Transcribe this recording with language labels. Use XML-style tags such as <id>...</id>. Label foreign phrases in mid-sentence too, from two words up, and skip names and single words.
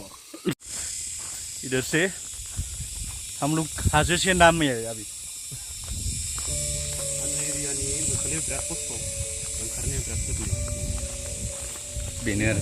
<hi>इधर से हम लोग हाजो से नाम में है अभी</hi> <brx>एरियानि ओंखारनायाव बिराद खस्थ' ओंखारनाया बिराद गोरलै बेनो आरो</brx>